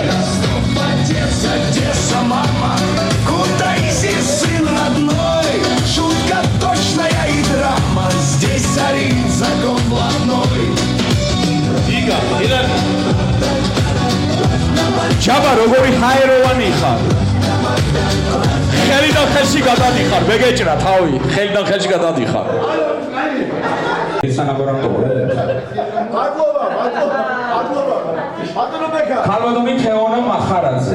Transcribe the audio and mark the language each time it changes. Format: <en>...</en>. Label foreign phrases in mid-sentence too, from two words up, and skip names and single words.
<ru>Ростов, Отец, Одесса, мама, куда иди, сын родной? Шутка точная и драма, здесь царит закон блатной.</ru> <ka>Чаба, როგორი ჰაეროვანი ხარ? ხელიდან ხელში გადადიხარ, მეგეჭრა თავი, ხელიდან ხელში გადადიხარ. ქალბატონი თეონა მახარაძე.</ka>